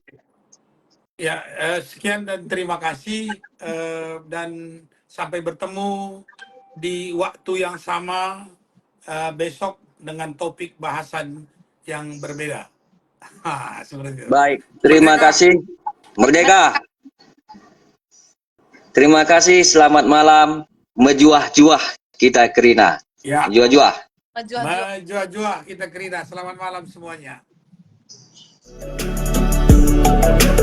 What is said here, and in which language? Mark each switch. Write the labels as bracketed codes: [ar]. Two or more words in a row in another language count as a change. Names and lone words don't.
[id] Ya, sekian dan terima kasih, dan sampai bertemu di waktu yang sama besok dengan topik bahasan yang berbeda. Seperti itu. Baik, terima kasih. Merdeka. Terima kasih, selamat malam. [btx] Mejuah-juah kita Kerina. [id] Ya. Mejuah-juah. [btx] Mejuah-juah kita Kerina. [id] Selamat malam semuanya.